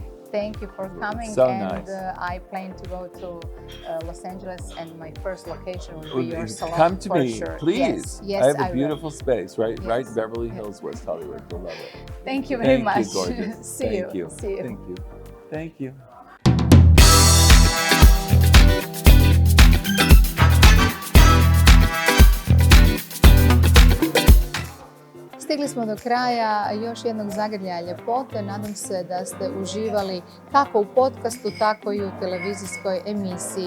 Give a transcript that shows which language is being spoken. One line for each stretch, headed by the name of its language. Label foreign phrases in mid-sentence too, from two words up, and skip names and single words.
English: Thank you for coming. So and nice. I plan to go to Los Angeles, and my first location will be your salon. Come to for me, sure. please. Yes, I have a will. beautiful space, right Yes. in Beverly Hills, West Hollywood. You'll love it. Thank you very Thank much. you, gorgeous. See Thank you. you. See you. Thank you. Thank you.
Croatian: Stigli smo do kraja još jednog zagrljaja ljepote. Nadam se da ste uživali kako u podcastu, tako i u televizijskoj emisiji.